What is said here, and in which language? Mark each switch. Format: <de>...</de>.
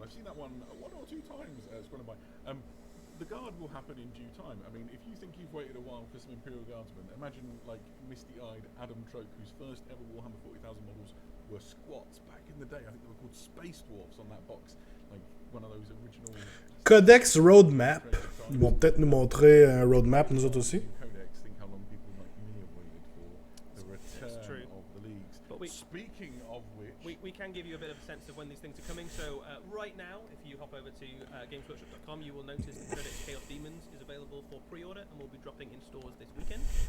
<en>I've seen that one or two times scrolling by. The guard will happen in due time. I mean, if you think you've waited a while for some Imperial Guardsmen, imagine like misty-eyed Adam Troke, whose first ever Warhammer 40,000 models were squats back in the day. I think they were called Space Dwarfs on that box, like one of those original. Codex Roadmap.</en> <fr>Ils vont peut-être nous montrer un roadmap, nous autres aussi.</fr> <en>Codex, think how long people like me have waited for the return of the leagues. But speaking of which, we can give you a bit of a sense of when these things are coming. So right now, if you hop over to gamesworkshop.com, you will notice that Codex Chaos Demons is available for pre-order and will be dropping in stores this weekend.</en>